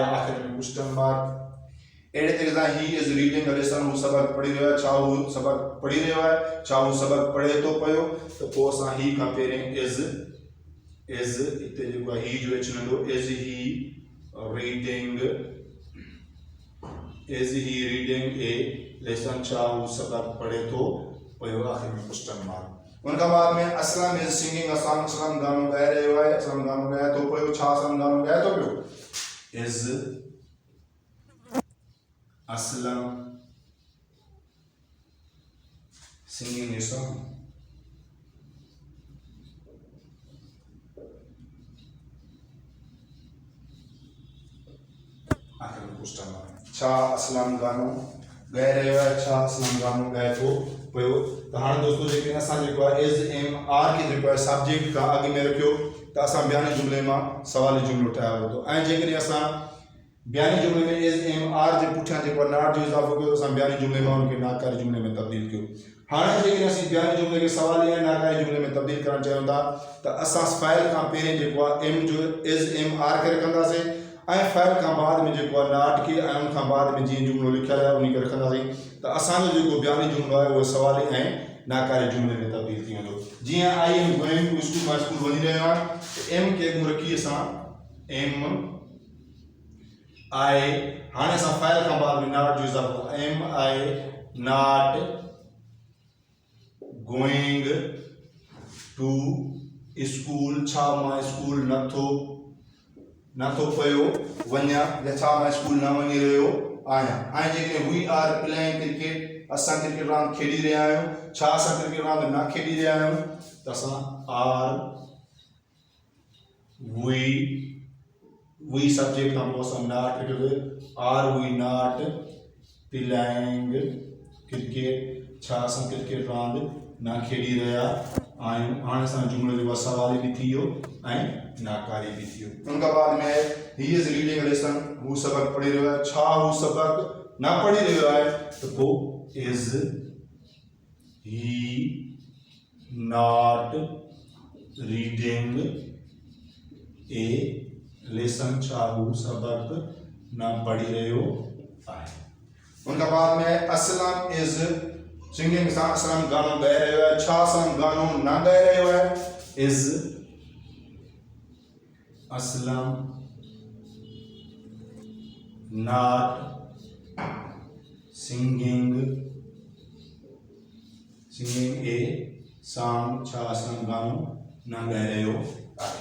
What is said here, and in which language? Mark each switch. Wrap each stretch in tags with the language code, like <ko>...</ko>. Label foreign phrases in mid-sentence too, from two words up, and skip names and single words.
<sd>आख़िर में</sd> <en>question mark.</en> <sd>अहिड़े तरीक़े सां</sd> <en>he is reading a lesson,</en> <sd>हू सबक़ पढ़ी रहियो आहे। छा हू सबक़ पढ़ी रहियो आहे, छा हू सबक़ पढ़े थो पियो त पोइ असां ही खां पहिरियों इज़ हिते जेको आहे ही जो एच नंढो</sd> <en>is he reading a lesson,</en> <sd>छा हू सबक़ पढ़े थो पियो। आख़िर में</sd> <en>question mark.</en> <sd>उन खां बाद में असलम</sd> <en>is singing a song,</en> <sd>असलम गानो ॻाए रहियो आहे। असलम गानो ॻाए थो पियो। छा असलम गानो ॻाए थो पियो।</sd> <en>is Aslam singing a song.</en> <sd>आखिर में</sd> <en>question mark.</en> <sd>छा असलम गानो ॻाए रहियो आहे, छा असलम गानो ॻाए थो पियो। त हाणे दोस्तों जेके असां जेको आहे</sd> <en>is am are</en> <sd>खे जेको आहे सब्जेक्ट खां अॻु में रखियो त असां बयानी जुमले मां सवाली जुमलो ठाहियो वेंदो। ऐं जेकॾहिं असां बयानी जुमले में</sd> <en>is am are</en> <sd>जे पुठियां जेको आहे नॉट जो इज़ाफ़ो कयो त असां बयानी जुमले मां उनखे नाकारी जुमले में तब्दील कयो। हाणे जेकॾहिं असीं बयानी जुमले खे सवाली ऐं नाकारी जुमले में तब्दील करणु चाहियूं था त असां फ़ाइल खां पहिरियों जेको आहे एम जो</sd> <en>is am are</en> <sd>खे रखंदासीं ऐं फ़ाइल खां बाद में जेको आहे नॉट खे ऐं उन खां बाद में जीअं जुमलो लिखियलु आहे उन खे रखंदासीं त असांजो जेको बयानी जुमलो आहे उहो सवाली ऐं नाकारी जुमले में तब्दील थी वेंदो। जीअं</sd> <en>I am going to school,</en> <sd>मां स्कूल वञी रहियो आहियां त एम खे अॻु रखी असां</sd> <en>am I,</en> <sd>हाणे असां फाइल खां बाद में नॉट जो इज़ाफ़ो</sd> <en>am I not going to school,</en> <sd>छा मां स्कूल नथो पियो वञा या छा मां स्कूल न वञी रहियो आहियां। ऐं जेकॾहिं</sd> <en>we are playing cricket,</en> <sd>असां क्रिकेट रांदि खेॾी रहिया आहियूं। छा असां क्रिकेट रांदि न खेॾी रहिया आहियूं त असां</sd> <en>are we</en> <sd>सब्जेक्ट खां पोइ असां नॉट रखियोसीं</sd> <en>are we not playing cricket,</en> <sd>छा असां क्रिकेट रांदि न खेॾी रहिया आहियूं। हाणे असांजो जुमिलो जेको आहे सवाली बि थी वियो ऐं नाकारी बि थी वियो। उन खां बाद में</sd> <en>he is reading a lesson,</en> <sd>हू सबक़ पढ़ी रहियो आहे। छा हू सबक़ न पढ़ी रहियो आहे त पोइ</sd> <en>is he not reading a lesson,</en> <sd>छा हू सबक़ न पढ़ी रहियो आहे। उन खां बाद में असलम</sd> <en>is singing,</en> <sd>सां असलम गानो ॻाए रहियो आहे। छा असलम गानो न ॻाए रहियो आहे।</sd> <en>is Aslam not singing a song,</en> <sd>छा असलम गानो न ॻाए रहियो आहे।</sd>